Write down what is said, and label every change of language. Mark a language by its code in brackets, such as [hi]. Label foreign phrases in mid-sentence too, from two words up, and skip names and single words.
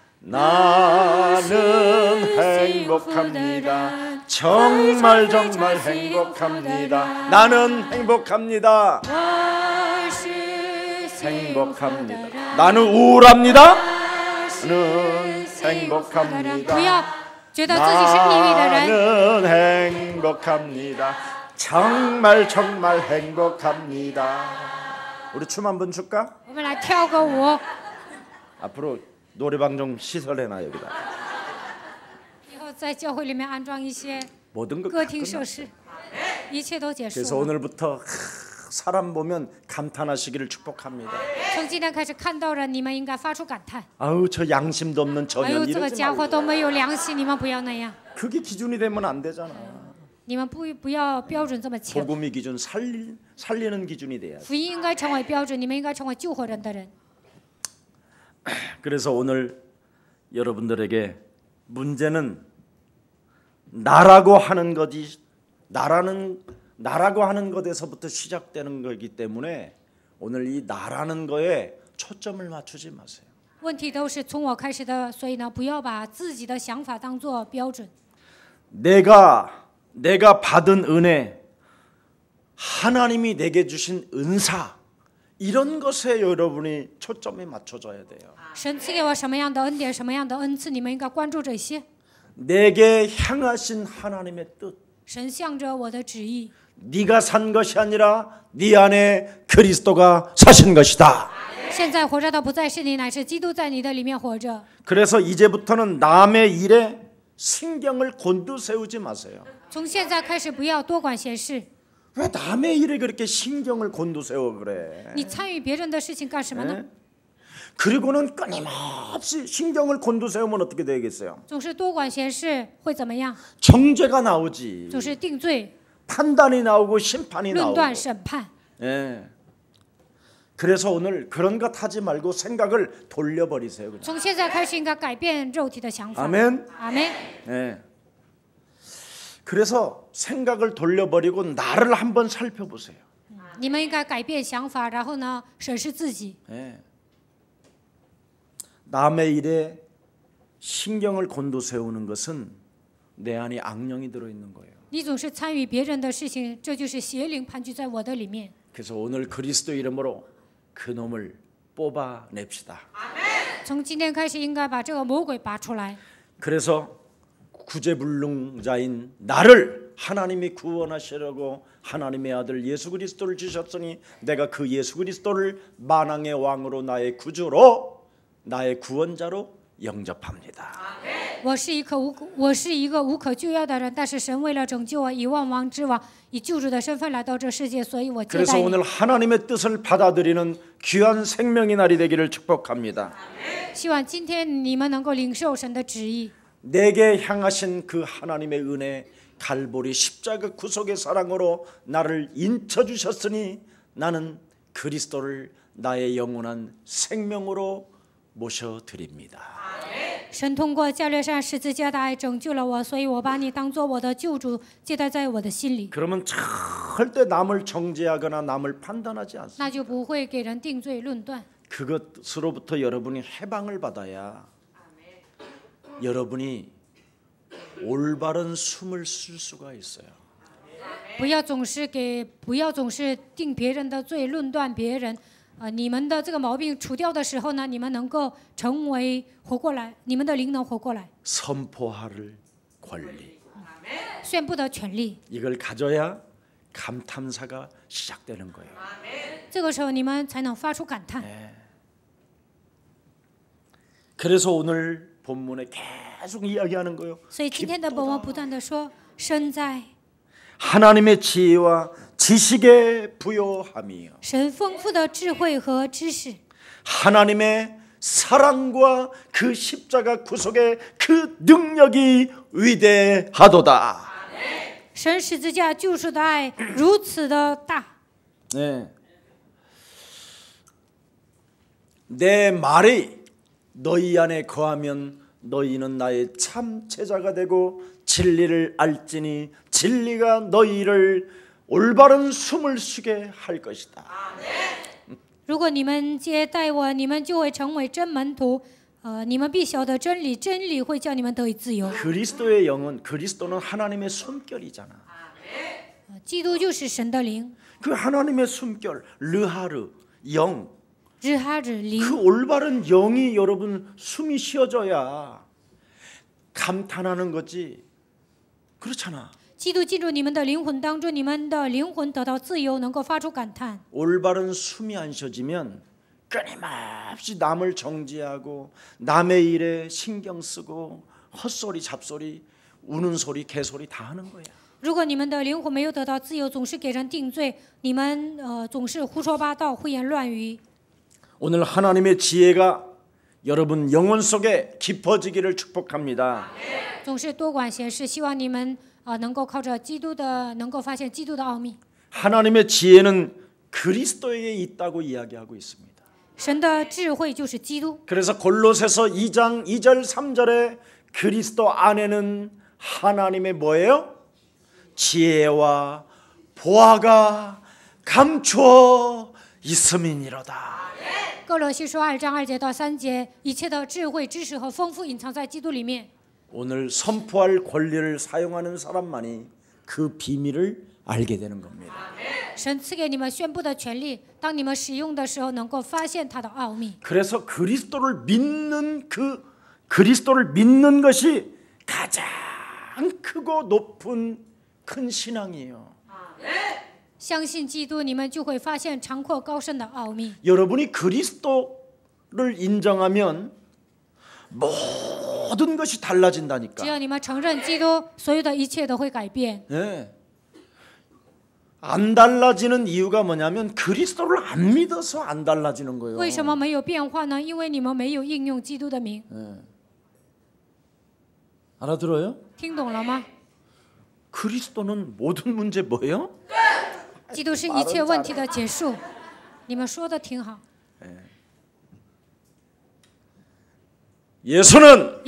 [ko] 나는 행복합니다. 정말 행복합니다. 나는 행복합니다. 행복합니다. 나는 우울합니다. 나는 행복합니다. [zh] 不要觉得自己是抑郁的人。 [ko] 나는 행복합니다. 정말 정말 행복합니다. 우리 춤 한번 출까? [zh] 我们来跳个舞， [ko] 앞으로 노래방 좀 시설해놔 여기다. [zh] 以后在教会里面安装一些 [ko] 모든 것 [zh] 歌 [ko] 다 [zh] 厅设 [ko] 끝났어. [zh] 施，一切都结束 [ko] 그래서 [zh] 了。 [ko] 오늘부터 사람 보면 감탄하시기를 축복합니다. [zh] 从今天开始看到人，你们应该发出感叹。 [ko] 아우 저 양심도 없는 [zh] 哎 [ko] 저년 [zh] 呦，这个 [ko] 이러지 [zh] 家伙 [ko] 말고. [zh] 都没有良心，你们不要那样， [ko] 그게 기준이 되면 안 되잖아. [zh] 你们不要标准这么强。 [ko] 복음이 기준 살리는 기준이 돼야 돼. [zh] 福音应该成为标准，你们应该成为救活人的人。 [ko] 그래서 오늘 여러분들에게 문제는 나라고 하는 것이 나라고 하는 것에서부터 시작되는 거기 때문에 오늘 이 나라는 거에 초점을 맞추지 마세요. [zh] 问题都是从我开始的，所以呢，不要把自己的想法当做标准。 [ko] 내가 받은 은혜, 하나님이 내게 주신 은사 이런 것에 여러분이 초점이 맞춰져야 돼요. [zh] 神赐给我什么样的恩典，什么样的恩赐，你们应该关注这些。 [ko] 내게 향하신 하나님의 뜻. [zh] 神向着我的旨意， [ko] 네가 산 것이 아니라 네 안에 그리스도가 사신 것이다. [zh] 现在活着的不再是你，乃是基督在你的里面活着。 [ko] 그래서 이제부터는 남의 일에 신경을 곤두세우지 마세요. [zh] 从现在开始，不要多管闲事。 [ko] 왜 남의 일에 그렇게 신경을 곤두세워 그래? [zh] 你参与别人的事情干什么呢？ [ko] 그리고는 끊임없이 신경을 곤두세우면 어떻게 되겠어요? [zh] 总是多管闲事会怎么样？ [ko] 정죄가 나오지. [zh] 总是定罪、 [ko] 판단이 나오고 심판이 [zh] 论 [ko] 나오고. [zh] 断、审判。 [ko] 예. 그래서 오늘 그런 것 하지 말고 생각을 돌려버리세요. 그냥. [zh] 从现在开始，应该改变肉体的想法。 [ko] 아멘. [zh] 阿门。 [ko] 예. 그래서 생각을 돌려버리고 나를 한번 살펴보세요. [zh] 你们应该改变想法，然后呢，审视自己。 [ko] 예. 남의 일에 신경을 곤두세우는 것은 내 안에 악령이 들어있는 거예요. [zh] 你总是参与别人的事情，这就是邪灵盘踞在我的里面。 [ko] 그래서 오늘 그리스도 이름으로 그 놈을 뽑아냅시다. [zh] 从今天开始，应该把这个魔鬼拔出来。 [ko] 그래서 구제불능자인 나를 하나님이 구원하시려고 하나님의 아들 예수 그리스도를 주셨으니 내가 그 예수 그리스도를 만왕의 왕으로 나의 구주로 나의 구원자로 영접합니다. [zh] 我是一个无可救药的人，但是神为了拯救我，以万王之王，以救主的身份来到这世界，所以我接 [ko] 그래서 [zh] 待你。 [ko] 오늘 하나님의 뜻을 받아들이는 귀한 생명의 날이 되기를 축복합니다. [zh] 希望今天你们能够领受神的旨意。 [ko] 내게 향하신 그 하나님의 은혜 갈보리 십자가 구속의 사랑으로 나를 인쳐 주셨으니 나는 그리스도를 나의 영원한 생명으로 모셔드립니다. [zh] 神通过加略山十字架的爱拯救了我，所以我把你当作我的救主，接待在我的心里， [ko] 그러면 절대 남을 정죄하거나 남을 판단하지 않습니다. [zh] 那就不会给人定罪论断。 [ko] 그것으로부터 여러분이 해방을 받아야 여러분이 올바른 숨을 쉴 수가 있어요. [zh] 不要总是定别人的罪，论断别人。你们的这个毛病除掉的时候呢，你们能够成为活过来，你们的灵能活过来， [ko] 선포할 권리. [zh] 宣布的权利。 [ko] 이걸 가져야 감탄사가 시작되는 거예요. [zh] 这个时候你们才能发出感叹。 [ko] 그래서 오늘 본문에 계속 이야기하는 거예요. [zh] 所以今天的本文不断的说，身在 [ko] 하나님의 지혜와 지식의 부요함이요. [zh] 神丰富的智慧和知识， [ko] 하나님의 사랑과 그 십자가 구속의 그 능력이 위대하도다. [zh] 神十字架救赎的爱如此的大。 [ko] 네. 내 말이 너희 안에 거하면 너희는 나의 참 제자가 되고 진리를 알지니 진리가 너희를 올바른 숨을 쉬게 할 것이다. [zh] 如果你们接待我，你们就会成为真门徒。你们必晓得真理，真理会叫你们得以自由。 [ko] 그리스도의 영은 그리스도는 하나님의 숨결이잖아. [zh] 基督就是神的灵， [ko] 그 하나님의 숨결 르하르 영. [zh] 日哈日灵。 [ko] 그 올바른 영이 여러분 숨이 쉬어져야 감탄하는 거지. 그렇잖아. [zh] 基督进入你们的灵魂当中，你们的灵魂得到自由，能够发出感叹。 [ko] 올바른 숨이 안 쉬어지면 끊임없이 남을 정죄하고 남의 일에 신경 쓰고 헛소리 잡소리 우는 소리 개소리 다 하는 거야. [zh] 如果你们的灵魂没有得到自由，总是给人定罪，你们总是胡说八道、胡言乱语。 [ko] 오늘 하나님의 지혜가 여러분 영혼 속에 깊어지기를 축복합니다. [zh] 总是多管闲事，希望你们能够靠着基督的，能够发现基督的奥秘。 [ko] 하나님의 지혜는 그리스도에게 있다고 이야기하고 있습니다. [zh] 神的智慧就是基督。 [ko] 그래서 골로새서 2장 2절 3절에 그리스도 안에는 하나님의 뭐예요? 지혜와 보화가 감추어 있음이니로다. [zh] 哥罗西书2章2节到3节，一切的智慧、知识和丰富隐藏在基督里面。 [ko] 오늘 선포할 권리를 사용하는 사람만이 그 비밀을 알게 되는 겁니다. [zh] 神赐给你们宣布的权利，当你们使用的时候，能够发现它的奥秘。 [ko] 그래서 그리스도를 믿는 것이 가장 크고 높은 큰 신앙이에요. [zh] 相信基督，你们就会发现长阔高深的奥秘。 [ko] 여러분이 그리스도를 인정하면 모든 것이 [zh] 只 [ko] 달라진다니까. [zh] 要你们承认基督，所有的一切都会改变。 [ko] 네. 안 달라지는 이유가 뭐냐면 그리스도를 안 믿어서 안 달라지는 거예요. [zh] 为什么没有变化呢？因为你们没有应用基督的名。 [ko] 알아들어요? [zh] 听懂了吗？ [ko] 그리스도는 모든 문제 뭐예요? [zh] 基督是一切问题的结束。你们说的挺好。 [ko] 예수는